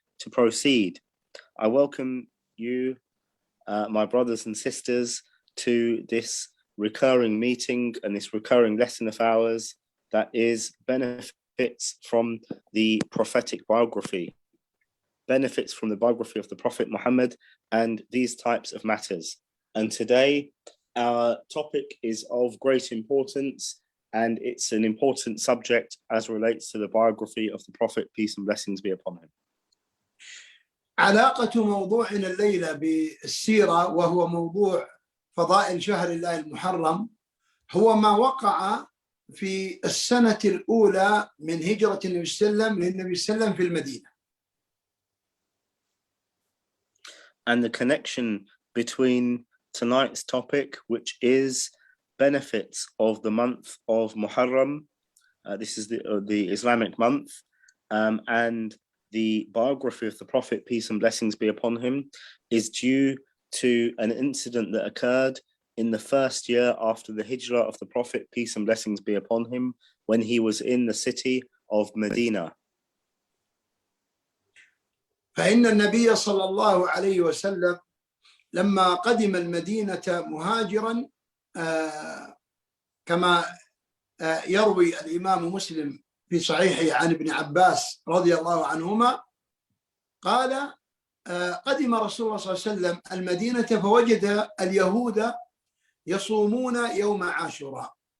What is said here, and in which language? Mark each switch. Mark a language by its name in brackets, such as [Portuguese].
[English] To proceed, I welcome you, my brothers and sisters, to this recurring meeting and this recurring lesson of ours that is benefits from the prophetic biography, benefits from the biography of the Prophet Muhammad and these types of matters. And today our topic is of great importance, and it's an important subject as relates to the biography of the Prophet, peace and blessings be upon him. [Arabic] علاقة موضوعنا الليلة بالسيرة وهو موضوع فضائل شهر الله المحرم هو ما وقع في السنة الأولى من هجرة النبي صلى الله عليه وسلم للنبي صلى الله عليه وسلم في المدينة. [English] And the connection between tonight's topic, which is benefits of the month of Muharram, this is the Islamic month, and the biography of the Prophet, peace and blessings be upon him, is due to an incident that occurred in the first year after the hijrah of the Prophet, peace and blessings be upon him, when he was in the city of Medina. [Arabic] فإن النبي صلى الله عليه وسلم لما قدم المدينة مهاجرا كما يروي الإمام مسلم في صحيحه عن ابن عباس رضي الله عنهما قال قدم رسول الله صلى الله عليه وسلم المدينة فوجد اليهود يصومون يوم عاشوراء،